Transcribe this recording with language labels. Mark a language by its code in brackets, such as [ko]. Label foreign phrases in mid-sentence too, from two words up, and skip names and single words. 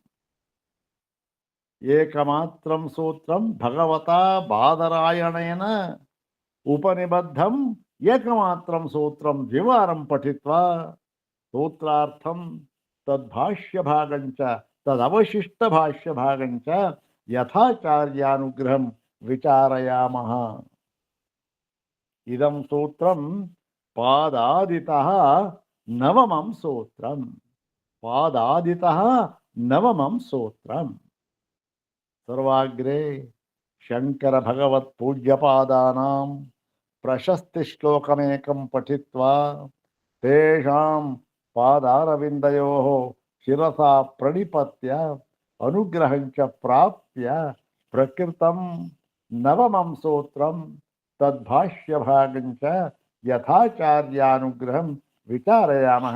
[sa] एकमात्रं सूत्रं भगवता बादरायणेन उपनिबद्धम् एकमात्रं सूत्रं द्विवारं पठित्वा सूत्रार्थं तद्भाष्यभागं च तदवशिष्टभाष्यभागं च यथाचार्यानुग्रहं विचारयामः। इदं सूत्रं पादादितः नवमं सूत्रम्। पादादितः नवमं सूत्रम्। सर्वाग्रे ಶಂಕರ ಭಗವತ್ ಪೂಜ್ಯಪಾದಾನಾಂ ಪ್ರಶಸ್ತಿ ಶ್ಲೋಕಮೇಕಂ ಪಠಿತ್ವಾ ತೇಷಾಂ ಪಾದಾರವಿಂದಯೋಃ ಶಿರಸಾ ಪ್ರಣಿಪತ್ಯ ಅನುಗ್ರಹಂಚ ಪ್ರಾಪ್ಯ ಪ್ರಕೃತಂ ನವಮಂ ಸೂತ್ರಂ ತದ್ಭಾಷ್ಯಭಾಗಂಚ ಯಥಾಚಾರ್ಯಾನುಗ್ರಹಂ ವಿಚಾರಯಾಮಃ.